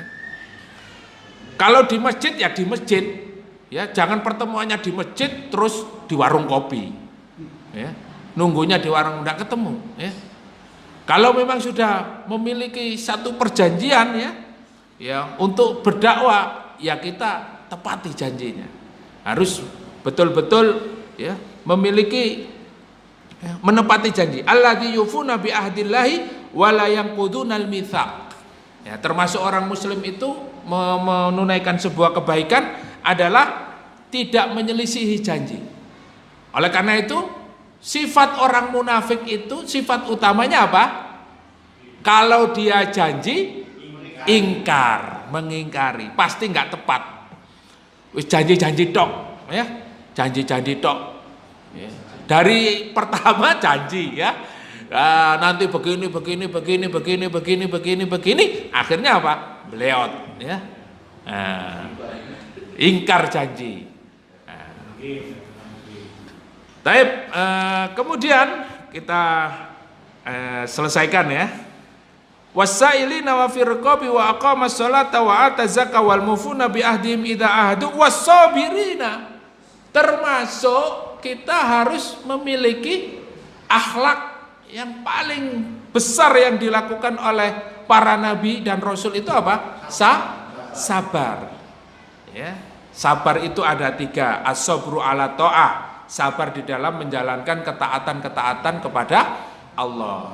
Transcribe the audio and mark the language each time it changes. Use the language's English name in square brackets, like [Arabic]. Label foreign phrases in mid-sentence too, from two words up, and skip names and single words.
[Indonesian] Kalau di masjid ya di masjid, ya, jangan pertemuannya di masjid terus di warung kopi, ya, nunggunya di warung tidak ketemu, ya. Kalau memang sudah memiliki satu perjanjian, ya untuk berdakwah, ya kita tepati janjinya, harus betul-betul, ya, memiliki, ya, menepati janji. [Arabic] الذين يوفون بعهد الله ولا ينقضون الميثاق. [Indonesian] Ya, termasuk orang muslim itu menunaikan sebuah kebaikan adalah tidak menyelisihi janji. Oleh karena itu, sifat orang munafik itu sifat utamanya apa? Kalau dia janji, ingkar, mengingkari, pasti nggak tepat. [Javanese] Wis janji-janji tok, ya, janji-janji tok. [Indonesian] Ya. Dari pertama janji, ya, nanti begini, akhirnya apa? Beleot, ya, ingkar janji. Baik, kemudian kita selesaikan, ya. [Arabic] والسائلين وفي الرقاب وأقام الصلاة وآتى الزكاة والموفون بعهدهم إذا عاهدوا والصابرين. [Indonesian] Termasuk kita harus memiliki akhlak yang paling besar yang dilakukan oleh para nabi dan rasul itu apa? Sabar. Ya. Sabar itu ada 3, [Arabic] الصبر على الطاعة, [Indonesian] sabar di dalam menjalankan ketaatan-ketaatan kepada Allah.